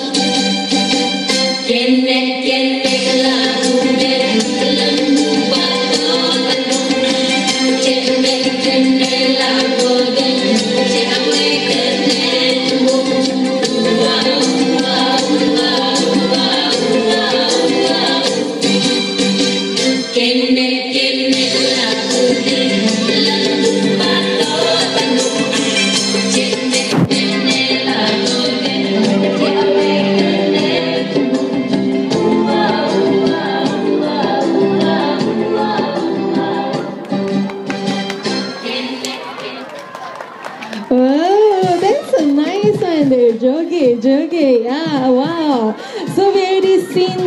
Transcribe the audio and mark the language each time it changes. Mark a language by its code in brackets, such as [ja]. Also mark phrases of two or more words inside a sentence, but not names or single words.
[ms] Kenek-kenek laut lembu atau tanduk, kenek-kenek laut si awe kenek wow wow wow wow wow wow. Kenek-kenek laut lembu atau tanduk, kenek-kenek laut si awe kenek wow wow wow wow wow. [en] Oh, that's a nice one there, joget. Yeah, wow. So we already seen